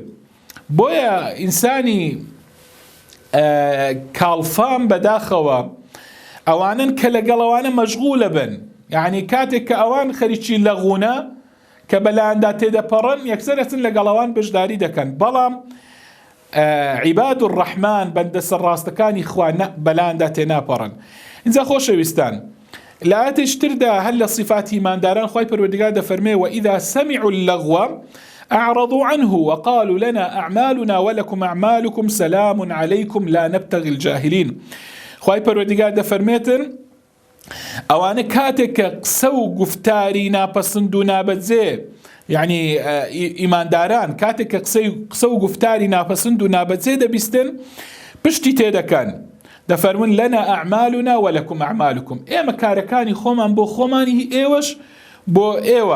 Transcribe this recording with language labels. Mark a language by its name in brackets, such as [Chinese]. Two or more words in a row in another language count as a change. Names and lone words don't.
[Central Kurdish] بۆیە ئینسانی کاڵفام بەداخەوە ئەوانن کە لەگەڵەوانە مەشغولە بن، یعنی کاتێک کە ئەوان خەریکی لەغوونە کە بەلایەندا تێدەپەڕن یەکسەرەتن لەگەڵەوان بەشداری دەکەن. بەڵام [Arabic] عیباد الرحمن [Central Kurdish] بەندە سەرڕاستەکانی خوا بەلایەندا تێناپەڕن. اینجا خۆشەویستان لە ئاەتێک تردا هەر لە صفاتی ئیمانداران خوای پەروەردگار دەفەرمێ [Arabic] وإذا سمعوا اللغو أعرضوا عنه وقالوا لنا أعمالنا ولكم أعمالكم سلام عليكم لا نبتغي الجاهلين. [Central Kurdish] خوای پەروەردگار دەفەرمێتن ئەوانە کاتێک کە قسە و گفتاری ناپەسند و نابەجێ، یعنی ئیمانداران کاتێک کە قسە و گفتاری ناپەسند و نابەجێ دەبیستن پشتی تێدەکەن، دەفەرمون [Arabic] لەنا ئەعمالنا وەلەکم ئەعمالکم، [Central Kurdish] ئێمە کارەکانی خۆمان بۆ خۆمانی ئێوەش بۆ ئێوە.